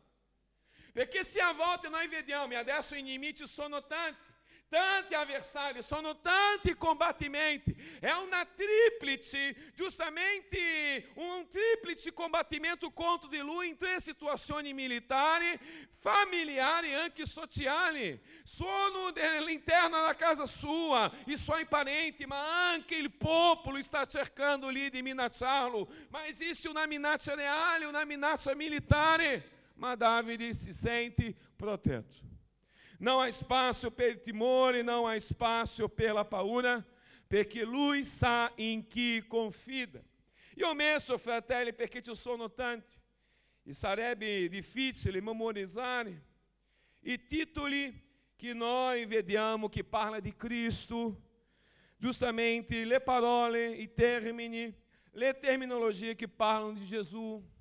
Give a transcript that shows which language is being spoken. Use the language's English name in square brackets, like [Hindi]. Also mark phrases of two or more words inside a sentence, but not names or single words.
[Italian] Perché se a volte noi vediamo, e adesso i nemici sono tanti avversari, sono tanti combattimenti, è una triplice, giustamente un triplice combattimento contro di lui in 3 situazioni militari, familiari e anche sociali. Sono all'interno della casa sua, i suoi parenti, ma anche il popolo sta cercando lì di minacciarlo. Ma esiste una minaccia reale, una minaccia militare, ma Davide si sente protetto. [Portuguese] Não há espaço per timore, não há espaço pela [Italian] paura, perché lui sa in chi confida. Io ho messo, fratelli, perché ci sono tanti, e sarebbe difficile memorizzare i titoli che noi vediamo che parla di Cristo, giustamente le parole, i termini, le terminologie che parlano di Gesù.